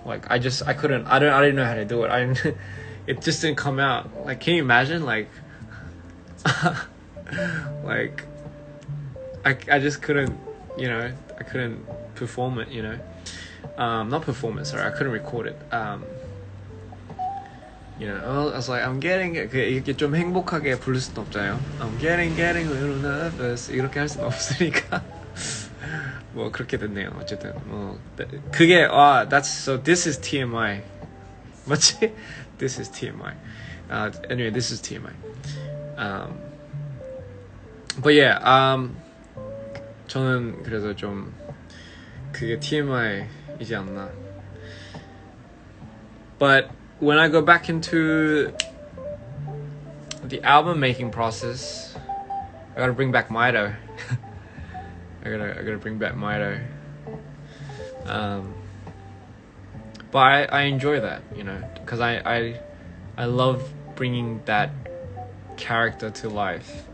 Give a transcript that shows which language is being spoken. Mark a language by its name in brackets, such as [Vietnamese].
[English] Like I couldn't. I didn't know how to do it. It just didn't come out. Like, can you imagine? Like, like I just couldn't. I couldn't perform it. Not perform it. Sorry, I couldn't record it. I was like, I'm getting [Korean] 이렇게 좀 행복하게 부를 수는 없잖아요. [English] I'm getting a little nervous [Korean] 이렇게 할 수는 없으니까 뭐 그렇게 됐네요. 어쨌든 그게 [English] this is TMI [Korean] 맞지? [English] This is TMI. Anyway, this is TMI. But yeah, [Korean] 저는 그래서 좀 그게 TMI이지 않나. [English] But when I go back into the album making process, I gotta bring back Mito. I gotta bring back Mito. But I enjoy that, because I love bringing that character to life.